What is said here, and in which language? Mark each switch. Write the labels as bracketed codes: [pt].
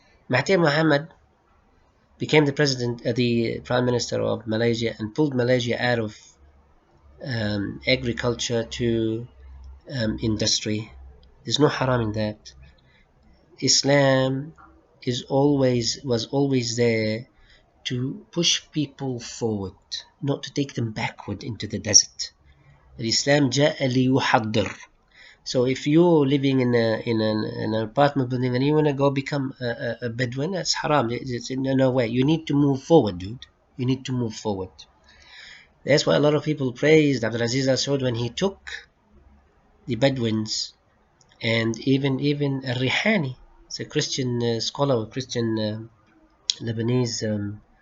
[en] Mahathir Mohamad became the Prime Minister of Malaysia, and pulled Malaysia out of agriculture to industry. There's no haram in that. Islam was always there to push people forward, not to take them backward into the desert. [ar] Islam جاء ليحضر. [en] So if you're living in an apartment building and you want to go become a Bedouin, that's haram. It's no way. You need to move forward, dude. You need to move forward. That's why a lot of people praised Abdulaziz Al Saud when he took the Bedouins, and even Al-Rihani, it's a Christian scholar, a Christian Lebanese